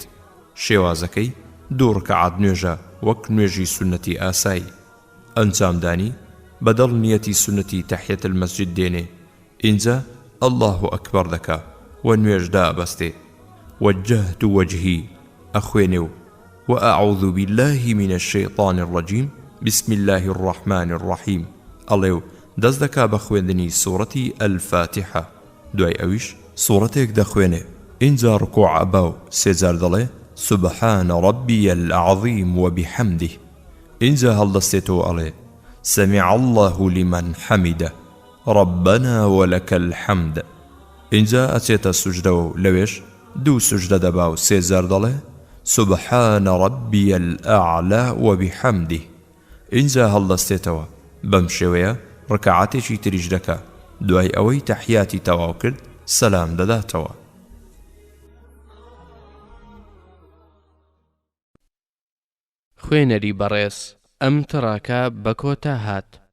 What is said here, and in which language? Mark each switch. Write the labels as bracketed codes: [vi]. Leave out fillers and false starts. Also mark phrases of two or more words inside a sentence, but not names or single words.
[ckb] شێوازەکەی 2 ڕکعات نوێژە وەک نوێژی سونەتی ئاسایی. ئەنجامدانی بەدڵ نیەتی سونەتی [ar] تحیەت المەسجد [ckb] دێنێ، ئینجا [ar] الله ئەکبەر [ckb] دەکا و نوێژدا ئەبەستێ [ar] وجهت وجهي [ckb] ئەخوێنێ و [ar] وأعوذ بالله من الشيطان الرجيم بسم الله الرحمن الرحيم [ckb] ئەڵێ و دەست دەکا بە خوێندنی سوورەتی ئەلفاتحە. دوای ئەویش سوورەتێک دەخوێنێ، ئینجا ڕکوع ئەبا و 3 جار دەڵێ [ar] سبحان ربي العظيم وبحمده. [ckb] ئینجا هەڵدەستێتەوە ئەڵێ [ar] سمع الله لمن حمده ربنا ولك الحمد. [ckb] ئینجا ئەچێتە سوجدەوە و لەوێش 2 سوجدە دەبا و 3 جار دەڵێ [ar] سبحان ربي الأعلى وبحمده. [ckb] ئینجا هەڵدەستێتەوە بەم شێوەیە ڕکعاتێکی تریش دەکا. دوای ئەوەی تەحیاتی تەواو کرد سەلام دەداتەوە. خوێنەری بەڕێز ئەم تڕاکە بە کۆتا هات.